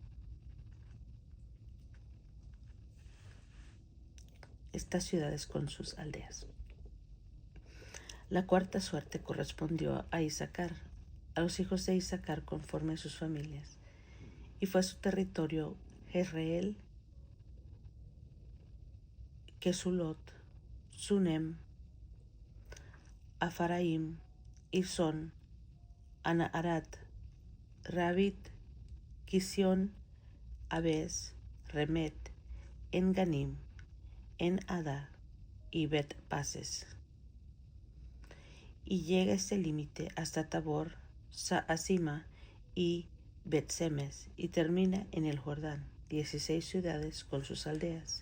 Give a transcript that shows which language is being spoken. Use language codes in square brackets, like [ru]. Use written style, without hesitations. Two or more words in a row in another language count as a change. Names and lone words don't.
[es] Estas ciudades con sus aldeas. La cuarta suerte correspondió a Isaacar, a los hijos de Isaacar conforme a sus familias, y fue su territorio Jezreel, Kesulot, Sunem, Afaraim, Ison, Anaharat, Rabit, Kisión, Abes, Remet, En-Ganim, En-Ada y Bet-Pases. Y llega este límite hasta Tabor, Saasima y Bet-Semes, y termina en el Jordán, 16 ciudades con sus aldeas.